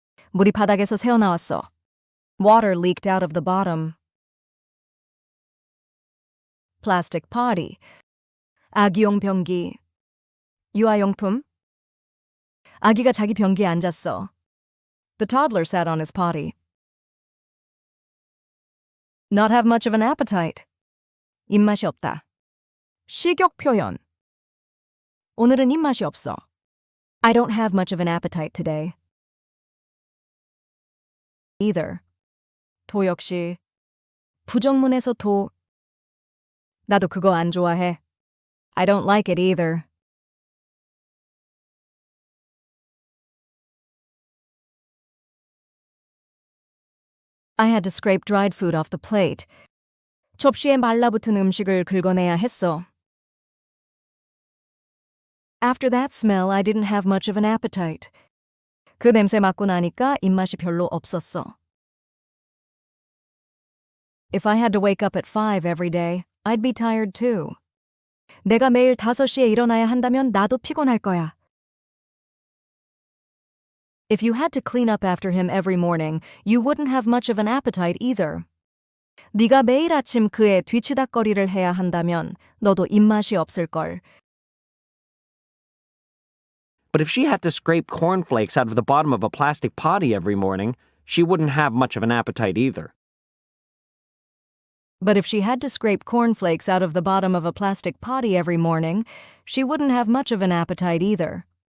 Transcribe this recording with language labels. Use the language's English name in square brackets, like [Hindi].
[Korean] 물이 바닥에서 새어나왔어. [English] Water leaked out of the bottom. Plastic potty. [Korean] 아기용 변기. 유아용품. 아기가 자기 변기에 앉았어. [English] The toddler sat on his potty. Not have much of an appetite. [Korean] 입맛이 없다. 식욕 표현. 오늘은 입맛이 없어. [English] I don't have much of an appetite today. [Korean] Either. 도 역시. 부정문에서 도. 나도 그거 안 좋아해. [English] I don't like it either. I had to scrape dried food off the plate. [Korean] 접시에 말라붙은 음식을 긁어내야 했어. [English] After that smell, I didn't have much of an appetite. [Korean] 그 냄새 맡고 나니까 입맛이 별로 없었어. [English] If I had to wake up at 5 every day, I'd be tired too. [Korean] 내가 매일 5시에 일어나야 한다면 나도 피곤할 거야. [English] If you had to clean up after him every morning, you wouldn't have much of an appetite either. [Korean] 네가 매일 아침 그의 뒤치다꺼리를 해야 한다면 너도 입맛이 없을걸. [English] But if she had to scrape cornflakes out of the bottom of a plastic potty every morning, she wouldn't have much of an appetite either. But if she had to scrape cornflakes out of the bottom of a plastic potty every morning, she wouldn't have much of an appetite either.